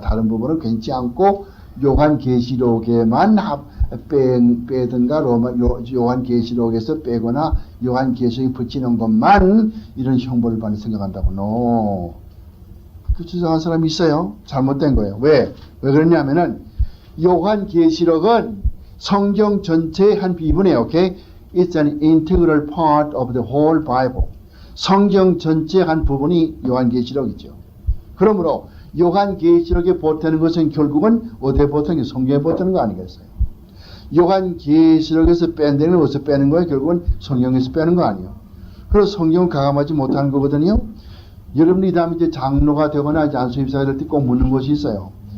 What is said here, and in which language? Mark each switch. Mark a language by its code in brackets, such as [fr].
[ko] 다른 부분은 괜찮지 않고 요한계시록에만 빼든가 요한계시록에서 빼거나 요한계시록에 붙이는 것만 이런 형벌을 받는 생각한다고. 노. 그 주장한 사람이 있어요. 잘못된 거예요. 왜 그러냐면은 요한계시록은 성경 전체의 한 비분이에요. 오케이? [en] It's an integral part of the whole Bible. [ko] 성경 전체의 한 부분이 요한계시록이죠. 그러므로 요한계시록에 보태는 것은 결국은 어디에 보태는 게 성경에 보태는 거 아니겠어요? 요한계시록에서 뺀다는 건 어디서 빼는 거예요? 결국은 성경에서 빼는 거 아니에요. 그래서 성경을 가감하지 못하는 거거든요. 여러분이 다음에 이제 장로가 되거나 이제 안수입사가 될 때 꼭 묻는 것이 있어요.